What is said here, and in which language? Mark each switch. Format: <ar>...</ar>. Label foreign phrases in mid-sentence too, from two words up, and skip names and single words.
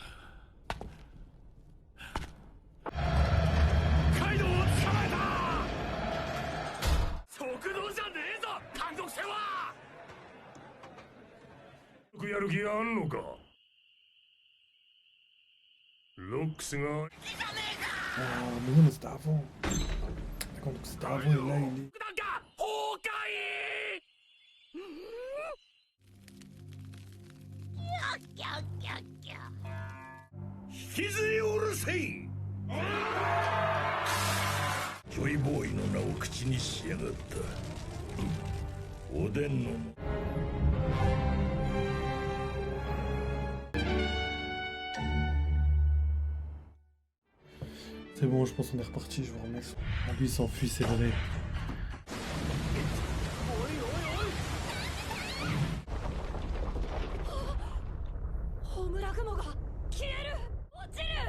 <ja>カイドウを捕まえた。速度じゃねえぞ単独戦は。やる気があんのか。ロックスが</ja> <fr>Ah, mais non, mais c'était avant. D'accord, donc c'était avant, et là il est.</fr> <ja>崩壊。引きずり下ろせい。ジョイボーイの名を口にしやがった。おでんの</ja> <fr>C'est bon, je pense qu'on est reparti, je vous remercie. Ah, lui il s'enfuit, c'est vrai.</fr> <ja>ホムラ雲が消える。落ちる。</ja>